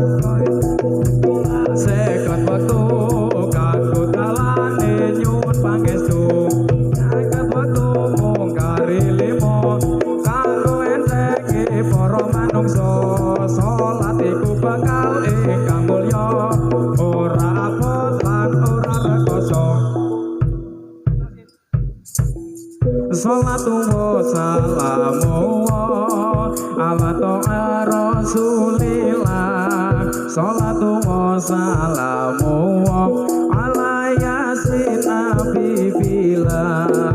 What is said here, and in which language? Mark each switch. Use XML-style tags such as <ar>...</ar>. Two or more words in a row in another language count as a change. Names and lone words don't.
<jv>sekon wektu kanggo dalane nyuwun pangestu sekon wektu mung kari limo kanggo entenge para manungsa salat iku bakal ingkang mulya ora abot lan ora rekoso</jv> <ar>الصلاة والسلام على طه رسول الله الصلاة والسلام على يس نبي بالله</ar>